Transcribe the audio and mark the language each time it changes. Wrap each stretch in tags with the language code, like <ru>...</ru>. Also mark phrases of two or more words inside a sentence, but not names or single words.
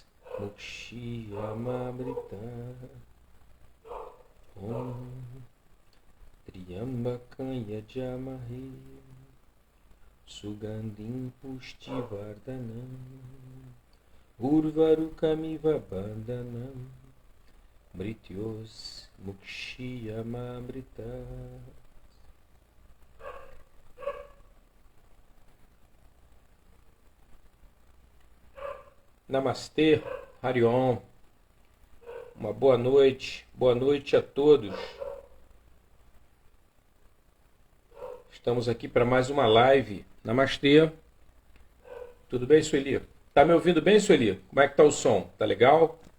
<sa>मुक्षीयमामृतात् ॐ त्र्यम्बकं यजामहे सुगन्धिं पुष्टिवर्धनम् उर्वारुकमिव बन्धनम् मृत्योः मुक्षीयमामृतात्. नमस्ते, हरि ॐ.</sa> <pt>Uma boa noite a todos. Estamos aqui para mais uma live. Namastê. Tudo bem, Sueli? Tá me ouvindo bem, Sueli? Como é que tá o som? Tá legal?</pt>